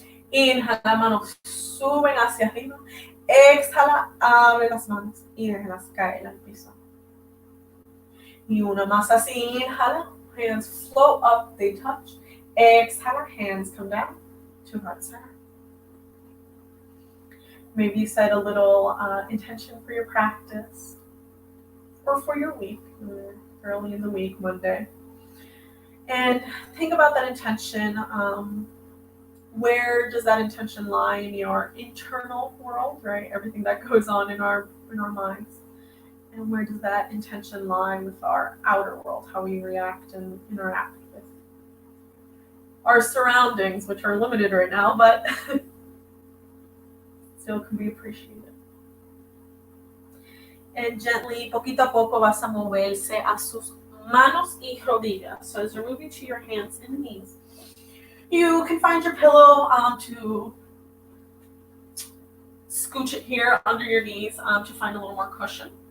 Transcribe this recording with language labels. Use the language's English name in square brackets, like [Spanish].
[Spanish] Inhala, manos suben hacia arriba. Exhala, abre las manos y déjalas caer al piso. Y una más así, inhala. [English] Hands float up, they touch. Exhala, hands come down to heart center. Maybe you set a little intention for your practice or for your week, early in the week, Monday. And think about that intention Where does that intention lie in your internal world, right? Everything that goes on in our minds. And where does that intention lie with our outer world, how we react and interact with our surroundings, which are limited right now, but still can be appreciated. And gently, [Spanish] poquito a poco, vas a moverse a sus manos y rodillas. [English] So as you're moving to your hands and knees, you can find your pillow to scooch it here under your knees to find a little more cushion.